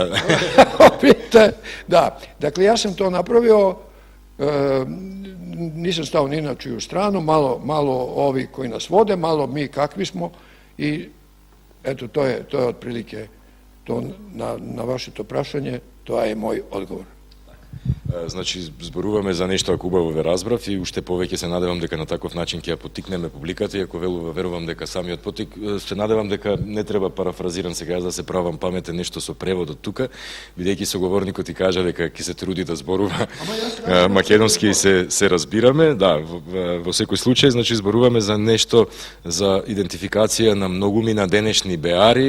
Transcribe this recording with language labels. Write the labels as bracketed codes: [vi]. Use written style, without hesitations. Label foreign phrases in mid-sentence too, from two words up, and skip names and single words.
[sr] Da, dakle ja sam to napravio, nisam stao ni na čiju stranu, malo ovi koji nas vode, malo mi kakvi smo i eto to je otprilike to na vaše [mk] то прашање, [sr] to je moj odgovor. [mk] Значи, зборуваме за нешто ако убаво ве разбрав и уште повеќе се надевам дека на таков начин ќе ја поттикнеме публиката, и ако верувам дека самиот поттик, се надевам дека не треба парафразирам сега да се правам паметен нешто со преводот тука, бидејќи соговорникот ти кажа дека ќе се труди да зборува македонски и се разбираме, да, во секој случај, значи зборуваме за нешто за идентификација на многуми на денешни беари.